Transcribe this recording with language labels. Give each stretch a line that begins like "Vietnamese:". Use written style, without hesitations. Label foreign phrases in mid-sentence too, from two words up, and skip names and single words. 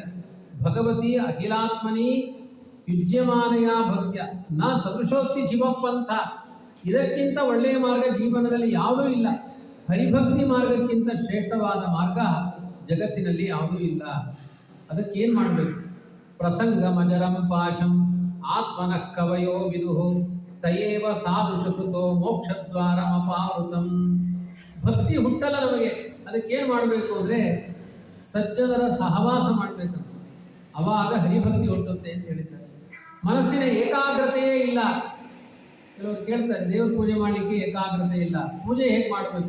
Sanskrit: ಭಗವತಿ ಅಖಿಲಾತ್ಮನಿ ಯುಜ್ಯಮಾನಯ ಭಕ್ತ್ಯ ನ ಸದೃಶೋಕ್ತಿ ಶಿವಪಂಥ.
Kannada: ಇದಕ್ಕಿಂತ ಒಳ್ಳೆಯ ಮಾರ್ಗ ಜೀವನದಲ್ಲಿ ಯಾವುದೂ ಇಲ್ಲ. ಹರಿಭಕ್ತಿ ಮಾರ್ಗಕ್ಕಿಂತ ಶ್ರೇಷ್ಠವಾದ ಮಾರ್ಗ ಜಗತ್ತಿನಲ್ಲಿ ಯಾವುದೂ ಇಲ್ಲ. ಅದಕ್ಕೇನು ಮಾಡಬೇಕು?
Sanskrit: ಪ್ರಸಂಗ ಮಜರಂ ಪಾಶಂ ಆತ್ಮನಃ ಕವಯೋ ವಿದುಃ ಸಯೇವ ಸಾಧುಷಕೃತೋ ಮೋಕ್ಷದ್ವಾರಮಪಾವೃತಂ.
Kannada: ಭಕ್ತಿ ಹುಟ್ಟಲ್ಲ ನಮಗೆ. ಅದಕ್ಕೇನು ಮಾಡಬೇಕು ಅಂದರೆ ಸಜ್ಜನರ ಸಹವಾಸ ಮಾಡಬೇಕು. ಅವಾಗ ಹರಿಭಕ್ತಿ ಹುಟ್ಟುತ್ತೆ ಅಂತ ಹೇಳಿದ್ದಾರೆ. ಮನಸ್ಸಿನ ಏಕಾಗ್ರತೆಯೇ ಇಲ್ಲ. ಕೆಲವರು ಕೇಳ್ತಾರೆ, ದೇವ್ರ ಪೂಜೆ ಮಾಡಲಿಕ್ಕೆ ಏಕಾಗ್ರತೆ ಇಲ್ಲ, ಪೂಜೆ ಹೇಗೆ ಮಾಡಬೇಕು?